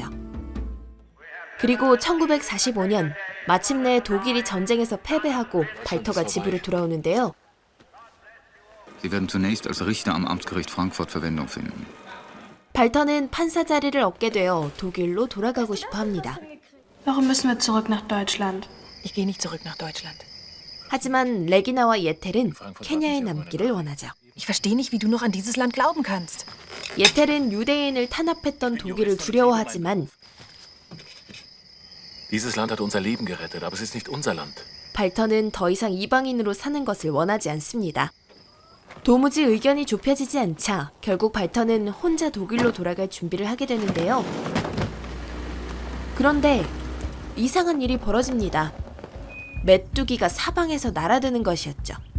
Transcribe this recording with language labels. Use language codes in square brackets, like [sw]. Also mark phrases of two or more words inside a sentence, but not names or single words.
[ko] 그리고 1945년 마침내 독일이 전쟁에서 패배하고 발터가 집으로 돌아오는데요. [de] Sie werden zunächst als Richter am Amtsgericht Frankfurt Verwendung finden. [ko] 발터는 판사 자리를 얻게 되어 독일로 돌아가고 싶어 합니다. [de] Warum müssen wir zurück nach Deutschland? Ich gehe nicht zurück nach Deutschland. [ko] 하지만 레기나와 예텔은 케냐에 남기를 원하죠. [de] Ich verstehe nicht, wie du noch an dieses Land glauben kannst. [ko] 예텔은 유대인을 탄압했던 독일을 두려워하지만 [de] Dieses Land hat unser Leben gerettet, aber es ist nicht unser Land. [ko] 발터는 더 이상 이방인으로 사는 것을 원하지 않습니다. 도무지 의견이 좁혀지지 않자 결국 발터는 혼자 독일로 돌아갈 준비를 하게 되는데요. 그런데 이상한 일이 벌어집니다. 메뚜기가 사방에서 날아드는 것이었죠.